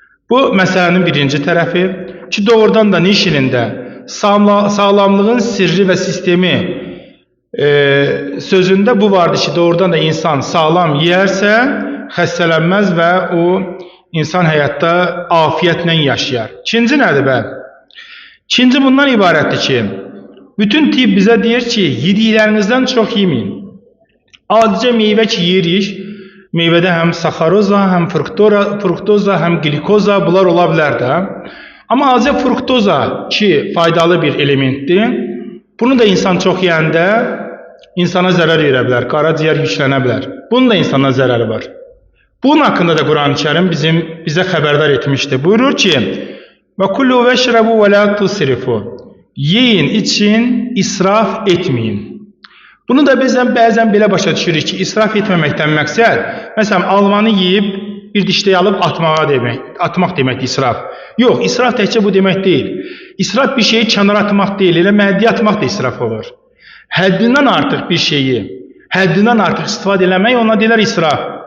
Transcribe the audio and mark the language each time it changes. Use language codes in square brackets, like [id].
[az] Bu məsələnin birinci tərəfi ki, doğrudan da Nişilində sağlamlığın sirri və sistemi sözündə bu vardır ki, doğrudan da insan sağlam yeyərsə xəstələnməz və o insan həyatda afiyyətlə yaşayar. İkinci nədir bə? İkinci bundan ibarətdir ki, bütün tibb bizə deyir ki, yediklərinizdən çox yeməyin. Adicə meyvə ki yeyirik, meyvədə həm saxaroza, həm fruktoza, həm glikoza bunlar ola bilər də. Amma adicə fruktoza ki faydalı bir elementdir. Bunu da insan çox yeyəndə insana zərər verə bilər, qaraciyər yüklənə bilər. Bunun da insana zərəri var. Bunun haqqında da Quran-ı Kərim bizə xəbərdar etmişdir. Buyurur ki, [ar] və kullu vəşrəbu və la tusrifu. [az] Yeyin, için, israf etməyin. Bunu da bəzən belə başa düşürük ki, israf etməməkdən məqsəd, məsələn, almanı yeyib bir dişləyə alıb atmaq deməkdir israf. Yox, israf təkcə bu demək deyil. İsraf bir şeyi kənara atmaq deyil, elə məddiyə atmaq da israf olur. Həddindən artıq bir şeyi, həddindən artıq istifadə eləmək ona deyilər israf.